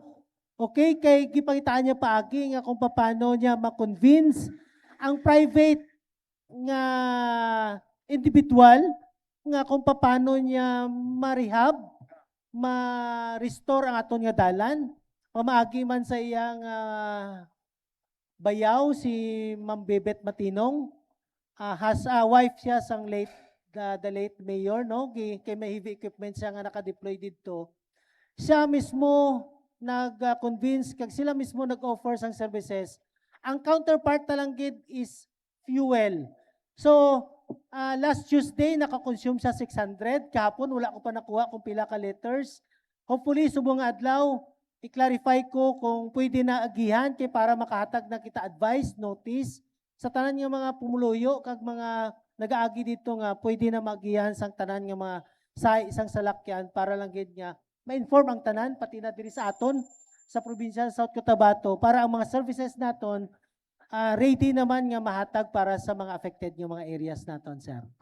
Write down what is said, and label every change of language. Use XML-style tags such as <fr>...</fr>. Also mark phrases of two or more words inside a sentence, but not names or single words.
<hil>Okay, kay gipangitaan niya paagi nga kung paano niya ma-convince ang private nga individual nga kung paano niya ma-rehab, ma-restore ang aton nga dalan. Pamaagi man sa iyang bayaw si Ma'am Bebet Matinong.</hil> <en>Has a wife</en> <hil>siya sang</hil> <en>the late mayor,</en> <hil>no? Kay may</hil> <en>heavy equipment</en> <hil>siya nga naka-deploy dito. Siya mismo nag-convince, kag sila mismo nag-offer sang services. Ang counterpart na lang gid is fuel. So, last Tuesday, nakakonsume siya 600. Kahapon, wala ko pa nakuha kung pila ka liters. Hopefully, subong nga adlaw, i-clarify ko kung pwede na agihan kay para makahatag na kita advice, notice, sa tanan nga mga pumuluyo, kag mga nag-aagi dito nga, pwede na magihan sang tanan nga mga sa isang salakyan para lang gid nga ma-inform ang tanan, pati na diri sa aton, sa probinsya sa South Cotabato, para ang mga services naton ready naman nga mahatag para sa mga affected nga mga areas naton, sir.</hil>